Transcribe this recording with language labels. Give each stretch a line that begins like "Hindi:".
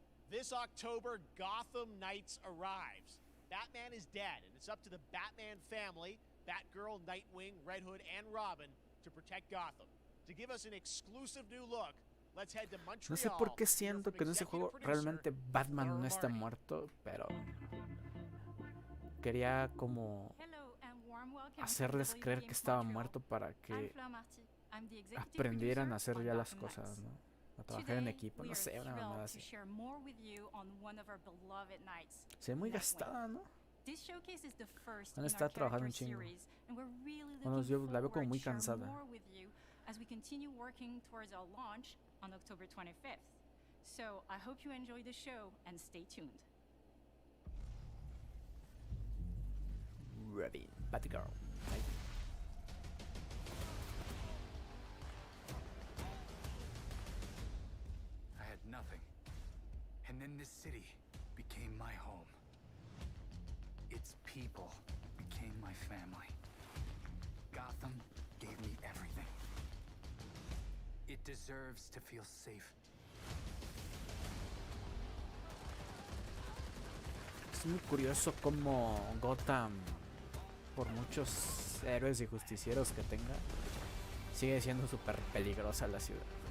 English: This October, Gotham Knights arrives. Batman is dead, and it's up to the Batman family, Batgirl, Nightwing, Red Hood, and Robin, to protect Gotham. To give us an exclusive new look, let's head to Montreal.
Spanish: No sé por qué siento que en ese juego realmente Batman no está muerto, pero quería como hacerles creer que estaba muerto para que aprendieran a hacer ya las cosas, ¿no? A trabajar en equipo, no sé, una mamada así. Se ve muy gastada, ¿no? Van a estar trabajando un chingo. Bueno, yo la veo como muy cansada.
English: As we continue working towards our launch on October 25th. So I hope you enjoy the show and stay tuned. Robin, Batgirl. I had nothing. And then this city became my home. Its people became my family. Gotham gave me everything. It deserves to feel safe.
Spanish: Es muy curioso cómo Gotham, por muchos héroes y justicieros que tenga, sigue siendo súper peligrosa la ciudad.